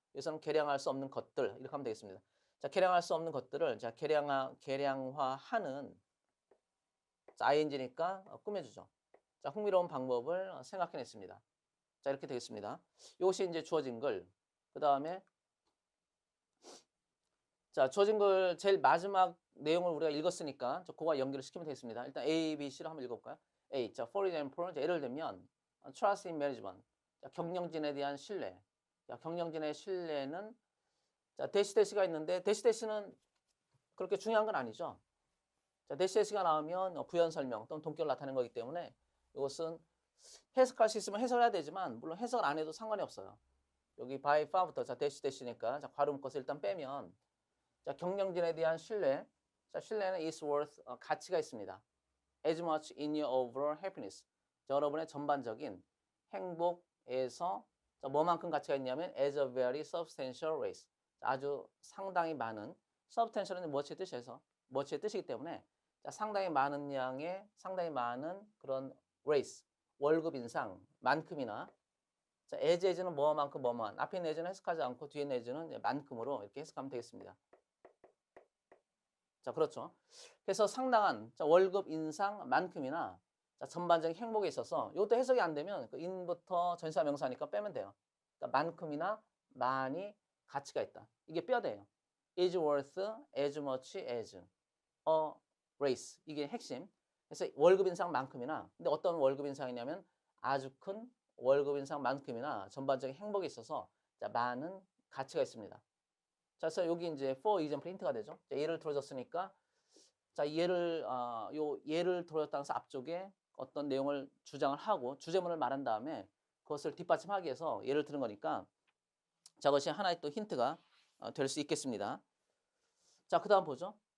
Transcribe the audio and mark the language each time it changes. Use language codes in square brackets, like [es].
[ko] 여기서는 계량할 수 없는 것들 이렇게 하면 되겠습니다. 자, 계량할 수 없는 것들을 자, 계량화하는 자, ing니까 꾸며주죠. 자, 흥미로운 방법을 생각해냈습니다. 자, 이렇게 되겠습니다. 이것이 이제 주어진 글. 그 다음에 자, 주어진 글 제일 마지막 내용을 우리가 읽었으니까 그거와 연결을 시키면 되겠습니다. 일단 A, B, C로 한번 읽어볼까요? A. 자, [en] for example, [ko] 자, 예를 들면 [en] trust in management. [ko] 자, 경영진에 대한 신뢰. 자, 경영진의 신뢰는 자, 대시대시가 있는데 대시대시는 그렇게 중요한 건 아니죠. 자, 대시대시가 나오면 부연 설명 또는 동격을 나타내는 거기 때문에 이것은 해석할 수 있으면 해석을 해야 되지만 물론 해석을 안 해도 상관이 없어요. 여기 by far부터 자, 대시대시니까 자, 괄호 묶어서 일단 빼면 자, 경영진에 대한 신뢰. 자, 신뢰는 [en] is worth [ko] 가치가 있습니다. [en] as much in your overall happiness. [ko] 자, 여러분의 전반적인 행복에서 자, 뭐만큼 가치가 있냐면 [en] as a very substantial raise. [ko] 자, 아주 상당히 많은 substantial은 much의 뜻이어서 much의 뜻이기 때문에 자, 상당히 많은 양의 상당히 많은 그런 raise 월급 인상 만큼이나 자, as는 뭐만큼 뭐만 앞에 있는 as는 해석하지 않고 뒤에 있는 as는 만큼으로 이렇게 해석하면 되겠습니다. 자, 그렇죠. 그래서 상당한 자, 월급 인상만큼이나 자, 전반적인 행복에 있어서 이것도 해석이 안 되면 그 in부터 전치사 명사니까 빼면 돼요. 그러니까 만큼이나 많이 가치가 있다. 이게 뼈대예요. [en] is worth as much as a raise. [ko] 이게 핵심. 그래서 월급 인상만큼이나 근데 어떤 월급 인상이냐면 아주 큰 월급 인상만큼이나 전반적인 행복에 있어서 자, 많은 가치가 있습니다. 자, 그래서 여기 이제 for example 힌트가 되죠. 자, 예를 들어줬으니까 자, 예를 들어줬다면서 앞쪽에 어떤 내용을 주장을 하고 주제문을 말한 다음에 그것을 뒷받침하기 위해서 예를 들은 거니까 자, 그것이 하나의 또 힌트가 될 수 있겠습니다. 자, 그 다음 보죠.